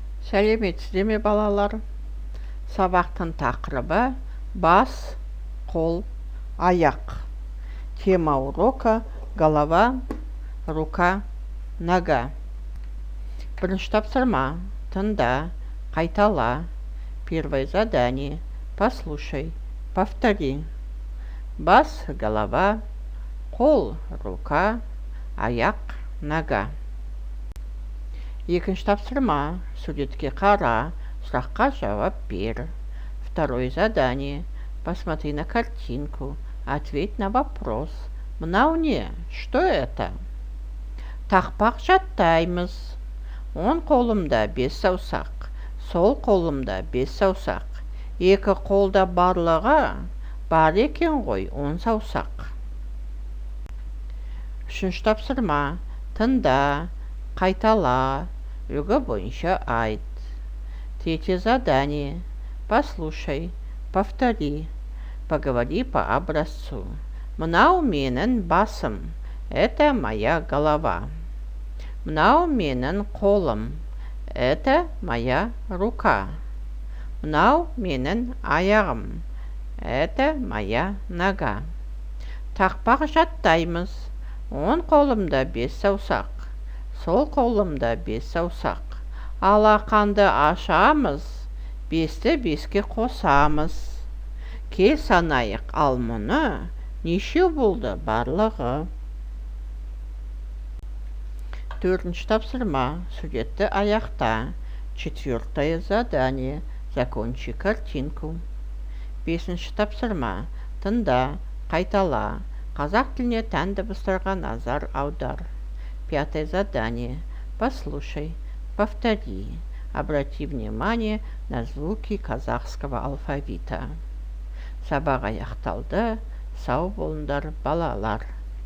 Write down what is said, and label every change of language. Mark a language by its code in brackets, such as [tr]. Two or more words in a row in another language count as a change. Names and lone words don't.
[kk] Сәлеметсіздер ме балалар? Сабақтың тақырыбы бас, қол, аяқ. [ru] Тема урока голова, рука, нога. [kk] Бірінші тапсырма. Тыңда, қайтала. [ru] Первое задание. Послушай, повтори. [kk] Бас, голова, қол, рука, аяқ, нога. Екінші тапсырма. Суретке қара, сұраққа жауап бер. [ru] Второе задание. Посмотри на картинку, ответь на вопрос. [kk] Мынау не? [ru] Что это? [kk] Тақпақ жаттаймыз. Он қолымда 5 саусақ, сол қолымда 5 саусақ. Екі қолда барлығы бар екен ғой 10 саусақ. Үшінші тапсырма. Тыңда, қайтала, үлгі бойынша айт. [ru] Третье задание. Послушай, повтори, поговори по образцу. [kk] Мынау менің басым, [ru] это моя голова. [kk] Мынау менің қолым, [ru] это моя рука. [kk] Мынау менің аяғым, [ru] это моя нога. [kk] Тақпақ жаттаймыз. Он қолымда 5 саусақ, сол қолымда 5 саусақ. Алақанды ашамыз, 5-ті 5-ке қосамыз. Кел санайық, ал мұны неше болды барлығы? Төртінші тапсырма. Суретті аяқта. [ru] Четвертое задание. Закончи картинку. [kk] Бесінші тапсырма. Тыңда, қайтала. Қазақ тіліне тән дыбыстарға назар аудар. [ru] Пятое задание. Послушай, повтори. Обрати внимание на звуки казахского алфавита. [kk] Сабақ аяқталды. Сау болыңдар балалар.